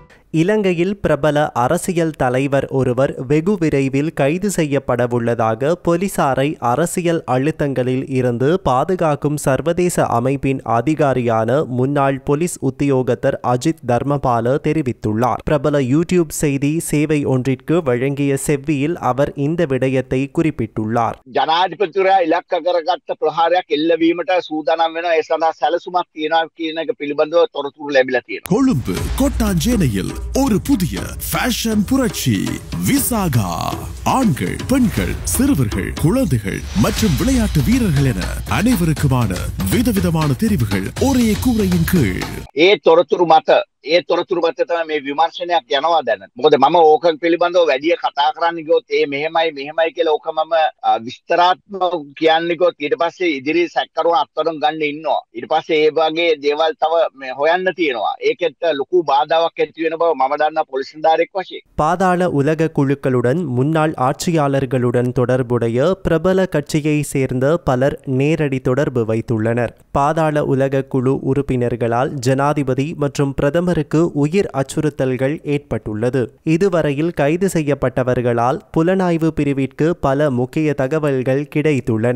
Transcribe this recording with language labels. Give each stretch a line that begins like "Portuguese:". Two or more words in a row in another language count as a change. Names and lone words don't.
Tamil: இலங்கையில் பிரபல அரசியல் தலைவர் ஒருவர் வெகு விரைவில் கைது செய்யப்படவுள்ளதாக போலீசாரை அரசியல் அழுத்தங்களில் இருந்து பாதுகாக்கும் சர்வதேச அமைப்பின் அதிகாரியான முன்னாள் போலீஸ் உத்தியோகத்தர் அஜித் தர்மபால தெரிவித்துள்ளார். பிரபல யூடியூப் செய்தி சேவை ஒன்றிற்கு வழங்கிய செவ்வியில் அவர் இந்த விடயத்தை குறிப்பிட்டுள்ளார்.
Sinhala: ජනාධිපතිවරයා ඉලක්ක කරගත්ත ප්‍රහාරයක් එල්ලවීමට සූදානම් වෙන ඒ සඳහා සැලසුමක් තියෙනවා කියන එක පිළිබඳව තොරතුරු ලැබිලා තියෙනවා.
Tamil: கொழும்பு கோட்டாஞ்சேனையில் ஒரு புதிய ஃபேஷன் புரட்சி விசாகா. ஆண்கள், பெண்கள், சிறுவர்கள், குழந்தைகள் மற்றும் விளையாட்டு வீரர்கள் என அனைவருக்குமான விதவிதமான தெரிவுகள் ஒரே கூரையின் கீழ்.
Sinhala: ඒ තොරතුරු මත තමයි මේ විමර්ශනයක් යනවා දැන්. මොකද මම ඕකන් පිළිබඳව වැඩි කතා කරන්න ගියොත් ඒ මෙහෙමයි කියලා ඕක මම විස්තරාත්මකව කියන්න ගියොත් ඊට පස්සේ ඉදිරි සැකකරුවන් අත්අඩංගුවට ගන්න ඉන්නවා. ඊට පස්සේ ඒ වගේ දේවල් තව හොයන්න තියෙනවා. ඒකෙත් ලොකු බාධාවක් ඇති වෙන බව මම දන්නා පොලිස් නිලධාරියෙක් වශයෙන්.
Tamil: பாதாள உலக குழுக்களுடன் முன்னாள் ஆட்சியாளர்களுடன் தொடர்புடைய பிரபல கட்சியை சேர்ந்த பலர் நேரடி தொடர்பு வைத்துள்ளனர். பாதாள உலக குழு உறுப்பினர்களால் ஜனாதிபதி மற்றும் பிரதமருக்கு உயிர் அச்சுறுத்தல்கள் ஏற்பட்டுள்ளது. இதுவரையில் கைது செய்யப்பட்டவர்களால் புலனாய்வு பிரிவிற்கு பல முக்கிய தகவல்கள் கிடைத்துள்ளன.